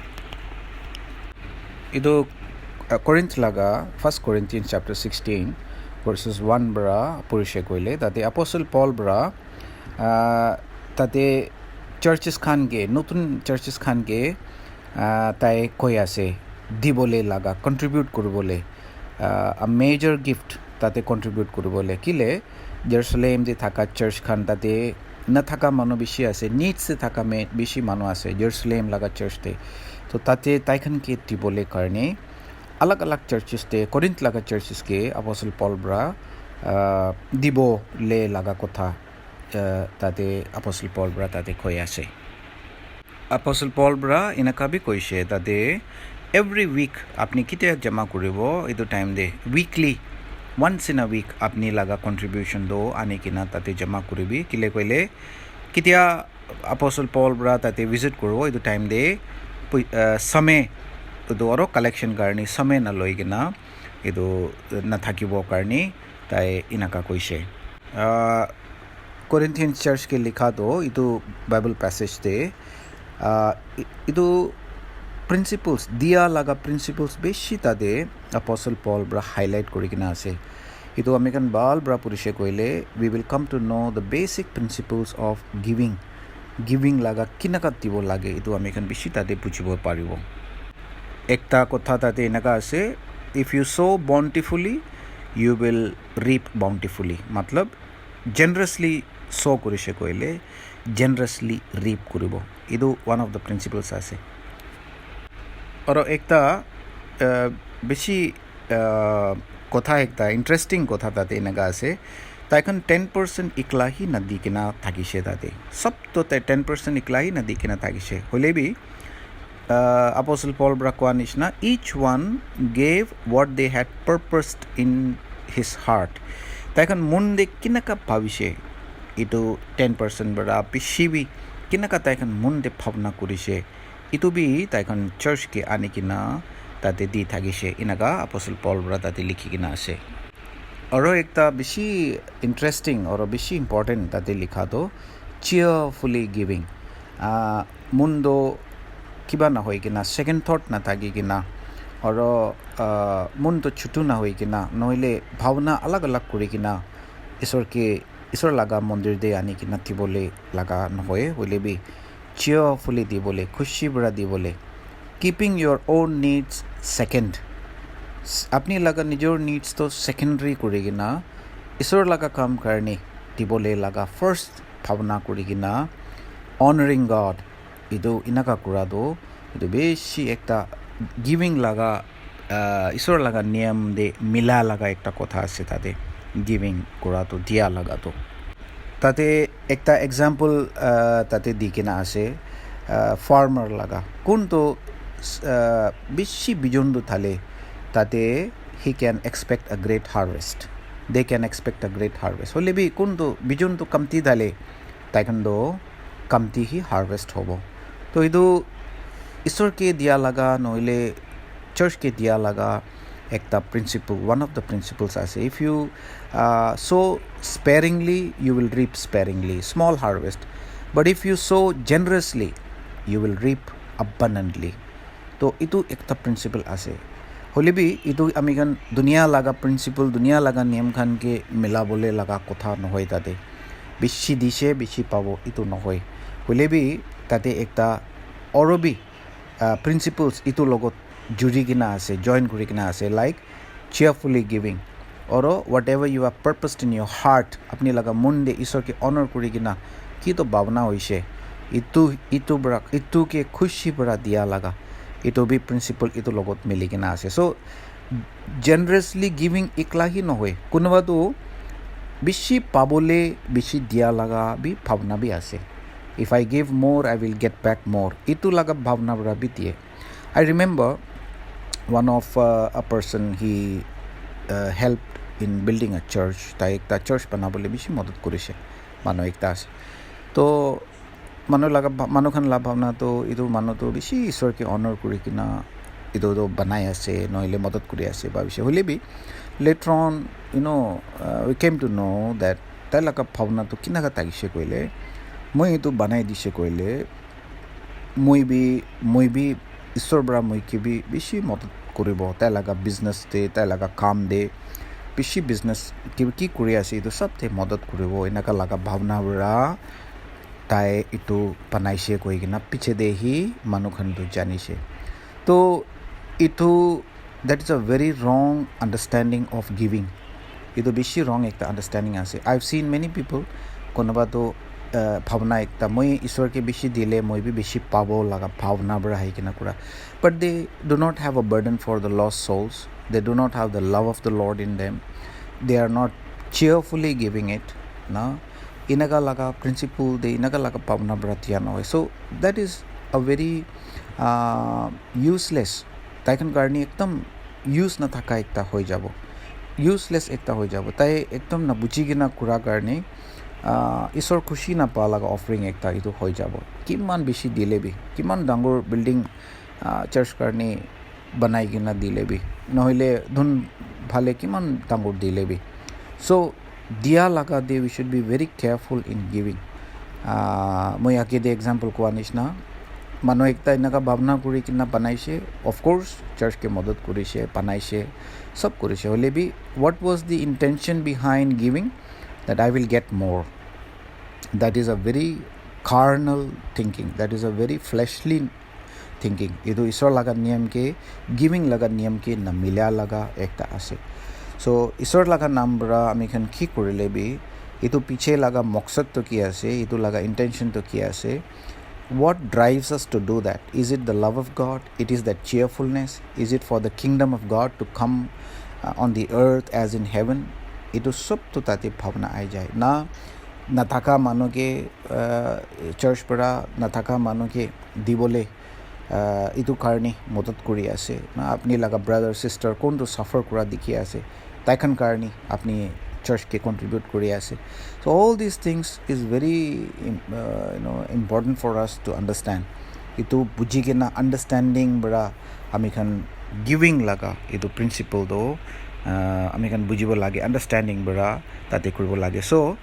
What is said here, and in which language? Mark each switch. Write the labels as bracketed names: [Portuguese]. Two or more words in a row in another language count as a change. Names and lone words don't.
[Naga Pidgin] Idu Corinth laga 1 Corinthians chapter 16 verses 1 bra purishe koile tate apostle Paul bra tate churches khan ge notun churches khan ge tai koi ase dibole laga contribute koribole [English] a major gift [Naga Pidgin] tate contribute koribole kile Jerusalem je thaka church khan tate na thaka manu bishi ase needs se thaka me bishi manu ase Jerusalem laga church te to tate tai khan ke dibole karne alag alag churches te Corinth laga churches ke apostle Paul bra dibo le laga kotha tate apostle Paul bra tate koi ase. Apostle Paul bra inaka bi koise tate [English] every week [Naga Pidgin] apni kitia jama koribo itu time de [English] weekly once in a week [Naga Pidgin] apni laga contribution do ane kina tate jama koribi kile koile kitia apostle Paul bra tate visit koribo itu time de same to aro collection karni same na loi kina itu na thakibo karni tai inaka koise. Corinthian church ke likha do itu [English] Bible passage [Naga Pidgin] de itu principles dia laga principles beshi tade apostle Paul bra highlight kori kina ase itu amikan bal bra purishe koile [English] we will come to know the basic principles of giving [Naga Pidgin] laga kinaka tibo lage itu amikan beshi tade puchibo paribo. Ekta kotha tade naga ase [English] if you sow bountifully you will reap bountifully [Naga Pidgin] matlab generously sow korishe koile generously reap koribo idu [English] one of the principles [Naga Pidgin] ase. Aro ekta beshi kotha ekta interesting kotha tate naga ase taikon 10% ikla hi nadi kina thakise tate sab to 10% ikla hi nadi kina thakise holebi apostle Paul bra kwa nishna [English] each one gave what they had purposed in his heart [Naga Pidgin] taikon munde kinaka bhavishe itu 10% bra pishibi kinaka taikon munde bhavna kurise itu bi taikon church ke ane kina tate di thagise inaga apostle Paul bra tate likhi kina ase. Aro ekta bishi interesting aro bishi important tate likha do [English] cheerfully giving [Naga Pidgin] mundo kiba na hoi kina [English] second thought [Naga Pidgin] na thagi kina aro mundo chutu na hoi kina noile bhavna alag alag kuri kina isor laga mondir de ani kina tibole laga nohoe hole bi cheerfully dibole khushi bra dibole [English] keeping your own needs second [Naga Pidgin] apni laga nijor needs to secondary kurigina isor laga kam karne dibole laga first bhavna kurigina [English] honoring God [Naga Pidgin] idu inaka kura do idu beshi ekta giving laga isor laga niyam de mila laga ekta kotha ase tade giving kura to dia laga to tate ekta example tate dikina ase farmer laga kunto bishi bijondu thale tate [English] he can expect a great harvest they can expect a great harvest [Naga Pidgin] hole bi kunto bijondu kamti dale taikando kamti hi harvest hobo to idu isor ke dia laga noile church ke dia laga ekta principle [English] one of the principles ase if you sow sparingly you will reap sparingly small harvest but if you sow generously you will reap abundantly [Naga Pidgin] to itu ekta principle ase holebi itu amigan dunia laga principle dunia laga niyam khan ke mila bole laga kotha nohoi tade beshi dise beshi pabo itu nohoi hole bi tate ekta aro bi principles itu laga logot juri kina ase join kori kina ase লাইক [English] cheerfully giving or whatever you are purposed in your heart [Naga Pidgin] apni laga mon de ishwar ke honor kuri kina ki to bhavna hoise itu ke khushi bara dia laga itu bi principle itu logot mili kina ase [English] so generously giving [Naga Pidgin] ekla hi nohoy kunoba to bishi pabole bishi dia laga bi bhavna bi ase [English] if I give more I will get back more [Naga Pidgin] itu laga bhavna bara bi tie [English] I remember one of a person he helped in building a church [Naga Pidgin] ta ekta church banabole bishi madad korise manu ekta ase to manu khan la bhavna to idu manu to bishi ishwar ke honor kuri kina idu to banai ase noile madad kuri ase ba bishi hole bi [English] later on we came to know that [Naga Pidgin] ta laga bhavna to kina ga tagise koile moi itu banai dise koile moi bi ishwar bra moi ke bi bishi madad koribo ta laga business te ta laga kaam de bishi business ki kuri ase itu sab te madad koribo enaka laga bhavna bra tai itu panaise koi kina piche de hi manu khan tu janise to itu [English] that is a very wrong understanding of giving [Naga Pidgin] itu bishi wrong ekta understanding ase [English] I've seen many people [Naga Pidgin] konoba to bhavna ekta moi ishwar ke bishi dile moi bi bishi pabo laga bhavna bra hai kina kura [English] but they do not have a burden for the lost souls they do not have the love of the Lord in them they are not cheerfully giving it [Naga Pidgin] na inaga laga principle de inaga laga bhavna bra tia no [English] so that is a very [Naga Pidgin] useless taikan karni ekdam use na thaka ekta hoi jabo useless ekta hoi jabo tai ekdam na buji gina kura karni ishor khushi na pa laga offering ekta itu hoi jabo kiman bishi dile bi kiman dangor building church karni banai gina dile bi nohile dhun bhale kiman dangor dile bi so dia laga de [English] we should be very careful in giving [Naga Pidgin] moi ake de example ko anishna manu ekta inaga bhavna kuri kina banaise [English] of course [Naga Pidgin] church ke madad korise banaise sab korise hole bi [English] what was the intention behind giving that I will get more that is a very carnal thinking that is a very fleshly thinking [Naga Pidgin] idu ishwar laga niyam ke giving laga niyam ke na milya laga ekta ase so ishwar laga naam bra ami khan ki korile bi itu piche laga maqsad to ki ase itu laga intention to ki ase [English] what drives us to do that is it the love of God it is that cheerfulness is it for the kingdom of God to come on the earth as in heaven [Naga Pidgin] itu sab to tate bhavna ai jai na thaka manu ke church para na thaka manu ke dibole itu karni madad kuri ase na apni laga brother sister kon to suffer kura dikhi ase taikan karni apni church ke contribute kuri ase [English] so all these things is very important for us to understand [Naga Pidgin] itu buji gena understanding bra ami khan giving laga itu principle do ami khan bujibo lage understanding bra tate kuribo lage so